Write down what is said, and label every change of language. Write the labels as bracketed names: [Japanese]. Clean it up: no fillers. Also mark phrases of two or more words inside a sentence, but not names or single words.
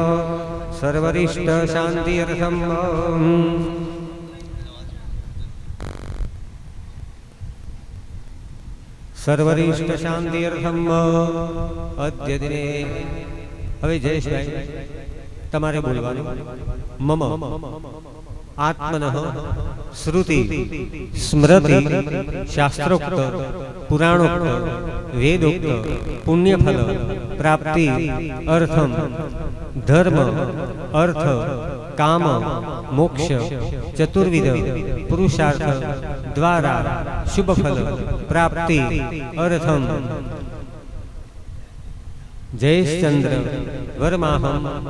[Sanskrit] सर्वरिष्ट शांति अर्थम सर्वरिष्ट शांति अर्थम अद्य दिने [Gujarati] હવે જયેશભાઈ તમારે બોલવાનું [Sanskrit] મમ आत्मनः श्रुति स्मृति शास्त्रोक्त पुराणोक्त वेदोक्त पुण्यफल प्राप्ति अर्थम धर्म अर्थ काम मोक्ष चतुर्विध पुरुषार्थ द्वारा शुभफल प्राप्ति अर्थम जयश्चंद्र वर्माहम